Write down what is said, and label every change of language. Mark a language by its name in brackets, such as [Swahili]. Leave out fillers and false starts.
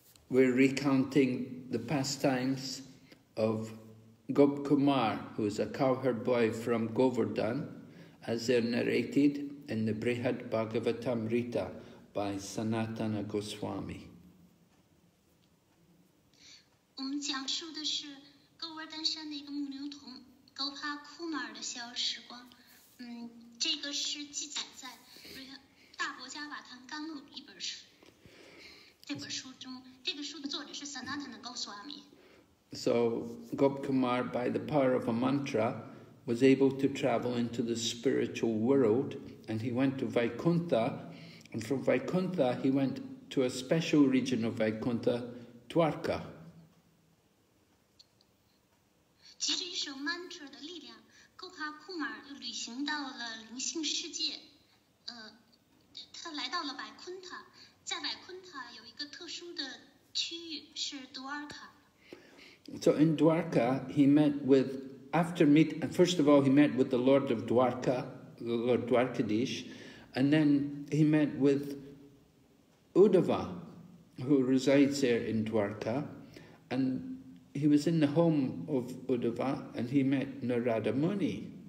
[English] We're recounting the pastimes of Gopakumar, who is a cowherd boy from Govardhan, as they're narrated in the Brihad Bhagavatamrta by Sanatana Goswami. [Chinese] 我们讲述的是狗儿丹山的一个牧牛童Gopakumar的小时光。这个是记载在大伯家瓦坛甘露一本书。这本书中，这个书的作者是 Sanatana Goswami。 [English] So Gopakumar, by the power of a mantra, was able to travel into the spiritual world, and he went to Vaikuntha. And from Vaikuntha, he went to a special region of Vaikuntha, Dwarka. [Chinese] 藉着一首 mantra 的力量 ，Gopakumar 又旅行到了灵性世界。他来到了Vaikuntha，在Vaikuntha有一个特殊的区域是 Dwarka。 [English] So in Dwarka, he met with, first of all, he met with the Lord of Dwarka, the Lord Dwarkadish. And then he met with Uddhava, who resides there in Dwarka. And he was in the home of Uddhava, and he met Narada Muni.